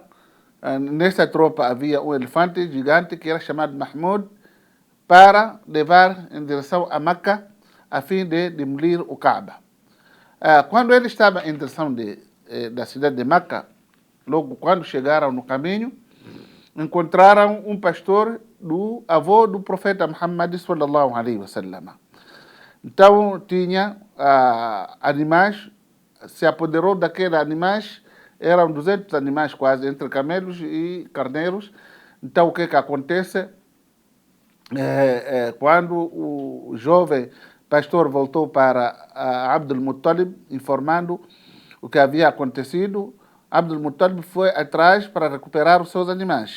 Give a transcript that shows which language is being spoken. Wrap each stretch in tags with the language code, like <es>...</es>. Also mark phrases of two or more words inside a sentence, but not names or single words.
<pt>Nessa tropa havia um elefante gigante que era chamado Mahmud, para levar em direção a Meca, a fim de demolir o Kaaba. Quando ele estava em direção da cidade de Meca, logo quando chegaram no caminho, encontraram um pastor do avô do profeta Muhammad</pt> <ar>صلى الله عليه وسلم.</ar> <pt>Então tinha animais, se apoderou daqueles animais, eram 200 animais quase, entre camelos e carneiros. Então o que acontece? Quando o jovem pastor voltou para Abdul Muttalib, informando o que havia acontecido, Abdul Muttalib foi atrás para recuperar os seus animais.</pt>